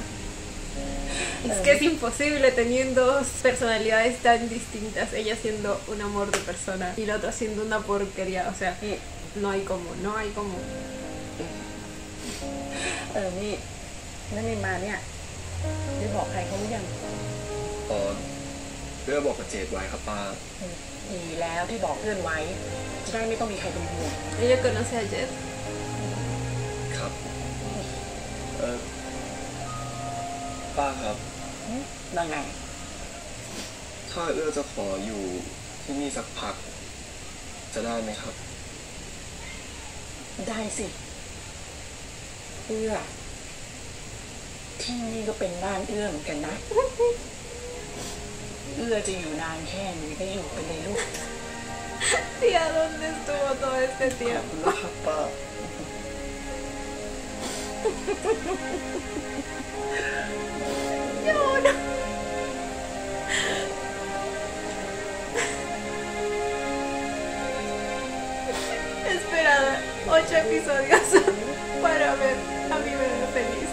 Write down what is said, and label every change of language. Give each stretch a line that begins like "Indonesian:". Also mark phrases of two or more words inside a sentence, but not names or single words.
Spanish: Es que es imposible teniendo dos personalidades tan distintas, ella siendo un amor de persona y la otra siendo una porquería, o sea, no hay como. Ella conoce a Jet.
Thai: ป้าครับว่าไงถ้าเอื้อจะขออยู่ที่นี่สักพักจะได้ไหมครับได้สิเอื้อที่นี่ก็เป็นบ้านเอื้อเหมือนกันนะเอื้อจะอยู่นานแค่ไหนก็อยู่ไปเลยลูก
Spanish: Tía, ¿dónde estuvo todo este tiempo? Lloro. He esperado 8 episodios para ver a mi bebé feliz.